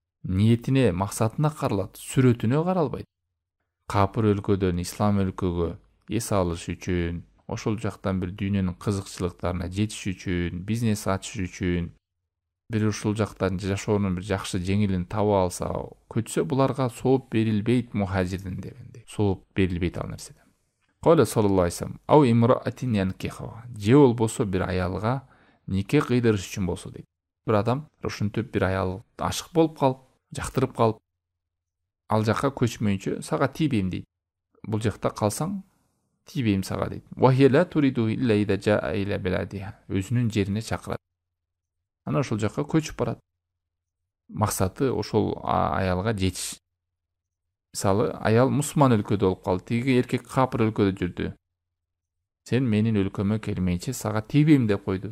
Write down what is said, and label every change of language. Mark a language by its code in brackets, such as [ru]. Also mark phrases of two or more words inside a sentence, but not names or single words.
[ky] ниетине, максатына каралат, сүрөтүнө каралбайт. Капыр өлкөдөн ислам өлкөгө эс алыш үчүн, ошол жактан бир дүйнөнүн кызыкчылыктарына жетиш үчүн, бизнес ачыш үчүн, бир ушул жактан жашоонун бир жакшы жеңилин таба алса, көчсө буларга сооп берилбейт мухажирдин дегенде. Сооп берилбейт ал нерседен. [ar] قال صلى الله عليه وسلم أو امرأة ينكحها", [ky] же болбосо бир аялга нике кыйдырыш үчүн болсо дейт. Бир адам ошентип бир аял ашык болуп калып, жактырып калып, ал жакка көчмөйүнчө сага тийбейм дейт. Бул жакта калсаң тийбейм сага дейт. [ar] وهي لا تريد إلا إذا جاء إلى بلادها. [ky] Өзүнүн жерине чакырат. Ана ошол жакка көчүп барат. Максаты ошол аялга жетиш. Мисалы, аял мусулман өлкөдө болуп калды, тиги эркек капыр өлкөдө жүрдү. Сен менин өлкөмө келмейинче сага тийбейм деп койду.